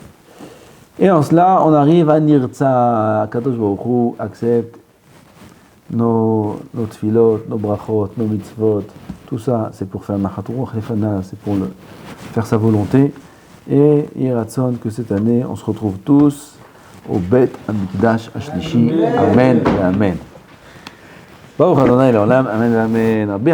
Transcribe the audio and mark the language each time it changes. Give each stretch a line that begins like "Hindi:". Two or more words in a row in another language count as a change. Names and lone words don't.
French: Et en cela, on arrive à Nirtza,
Hebrew: Kadosh Baruch Hu
French: accepte nos tfilot, nos brachot, nos mitzvot. Tout ça, c'est pour faire
Hebrew: Nachat Ruach Lefana,
French: c'est pour faire sa volonté. Et Yeratzon, que cette année, on se retrouve tous au
Hebrew: Bet Hamikdash Ashlishi.
French: Amen et Amen.
Hebrew: Baruch Adonai Leolam, Amen et Amen.